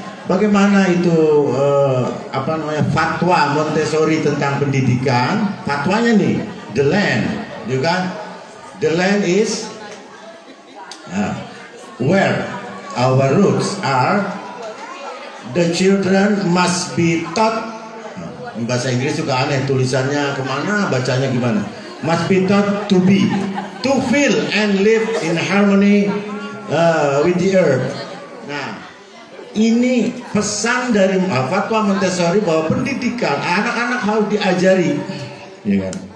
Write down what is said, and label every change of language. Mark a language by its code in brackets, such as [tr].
[id] bagaimana itu fatwa Montessori tentang pendidikan. Fatwanya nih, [en] the land, [id] kan? [en] The land is where our roots are. The children must be taught. [id] Bahasa Inggris juga aneh, tulisannya kemana, bacanya gimana? [en] Must be taught to be, to feel and live in harmony with the earth. [id] Nah, ini pesan dari fatwa Montessori bahwa pendidikan anak-anak harus diajari, ya kan?